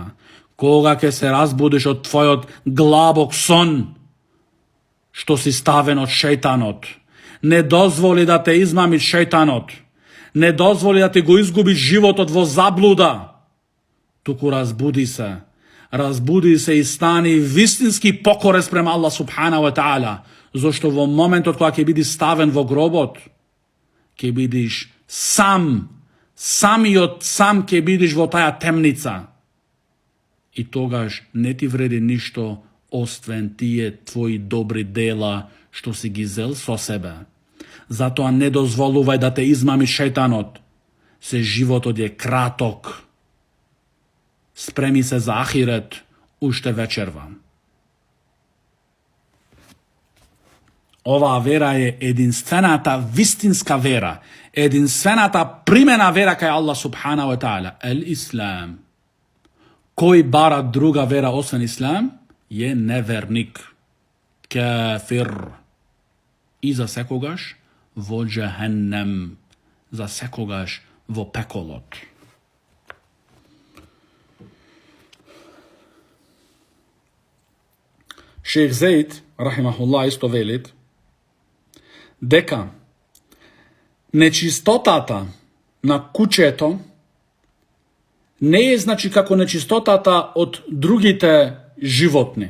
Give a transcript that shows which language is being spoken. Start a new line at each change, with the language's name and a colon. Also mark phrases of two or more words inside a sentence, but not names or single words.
Macedonian: Кога ќе се разбудиш од твојот глабок сон, што си ставен од шејтанот? Не дозволи да те измами шејтанот. Не дозволи да ти го изгубиш животот во заблуда. Туку разбуди се и стани вистински покорен према Аллах
Arabic: سبحانه وتعالى,
Macedonian: зашто во моментот кога ќе бидиш ставен во гробот, ќе бидиш самиот сам ќе бидиш во таја темница. И тогаш не ти вреди ништо освен тие твои добри дела што си ги зел со себе. Затоа не дозволувај да те измами шејтанот. Се животот е краток. Спреми се за ахирет, уште вечерва. Оваа вера е единствената вистинска вера, единствената примена вера кај Аллах
Arabic: سبحانه وتعالى,
Macedonian: ел-Ислам. Кој бара друга вера освен Ислам, е неверник, кафир. И за секогаш во џехеннем, за секогаш во пеколот. Шејх Зейд, рахимахуллах, исто велит дека нечистотата на кучето не е значи како нечистотата од другите животни.